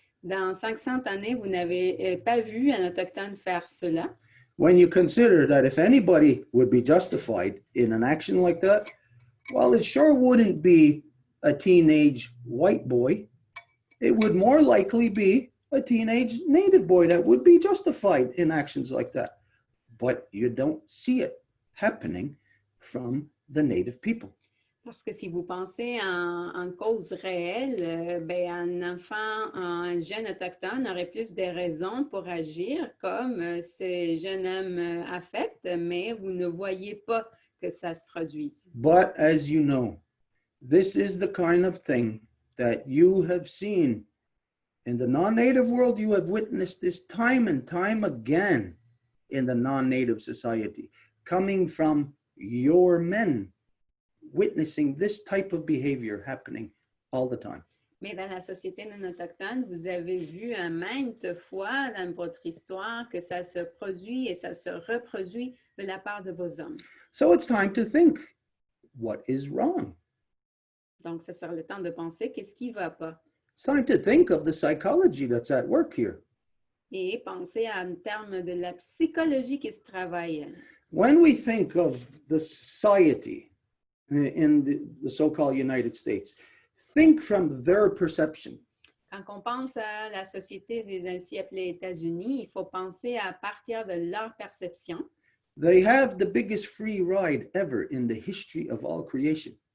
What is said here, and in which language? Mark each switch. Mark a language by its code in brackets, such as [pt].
[fr] Dans 500 années, vous n'avez pas vu un Autochtone faire cela. [en] When you consider that if anybody would be justified in an action like that, well, it sure wouldn't be a teenage white boy. It would more likely be a teenage native boy that would be justified in actions like that. But you don't see it happening from the native people. [fr] Parce que si vous pensez en cause réelle, ben un enfant, un jeune autochtone aurait plus de raisons pour agir comme ce jeune homme a fait, mais vous ne voyez pas que ça se produise. [en] But as you know, this is the kind of thing that you have seen in the non-native world. You have witnessed this time and time again in the non-native society, coming from your men, witnessing this type of behavior happening all the time. [fr] Mais dans la société non autochtone, vous avez vu maintes fois dans votre histoire que ça se produit et ça se reproduit de la part de vos hommes. [en] So it's time to think, what is wrong? [fr] Donc, ce sera le temps de penser qu'est-ce qui ne va pas. [en] It's time to think of the psychology that's at work here. [fr] Et penser en termes de la psychologie qui se travaille. [en] When we think of the society in the so-called United States, think from their perception. [fr] Quand on pense à la société des ainsi appelés États-Unis, il faut penser à partir de leur perception. [en] They have the biggest free ride ever in the history of all creation.